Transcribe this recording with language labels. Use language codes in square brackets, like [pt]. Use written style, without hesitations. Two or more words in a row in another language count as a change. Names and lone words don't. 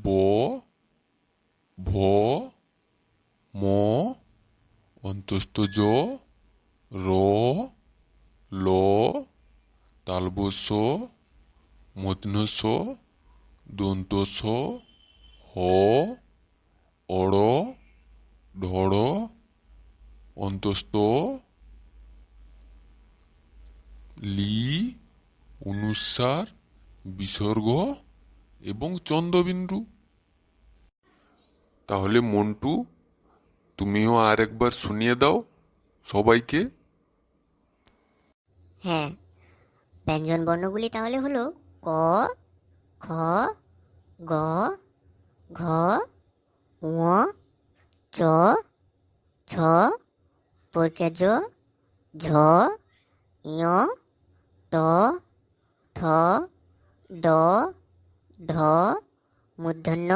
[bn] ভ, ম, অন্তস্থ জ, র, ল, তালবস্য, মূর্ধন্য ষ, দন্ত স, হ, অড়, ঢড়, অন্তস্থ, লি, অনুস্বার, বিসর্গ এবং চন্দ্রবিন্দু। তাহলে মন্টু, তুমিও আর একবার শুনিয়ে দাও সবাইকে। হ্যাঁ, ব্যঞ্জন বর্ণগুলি তাহলে হলো ক, খ, গ, ঘ, ঙ, চ, ছ, বর্গের জ, ঝ, ইয়, ট, ঠ, ড, ঢ, মূর্ধন্য,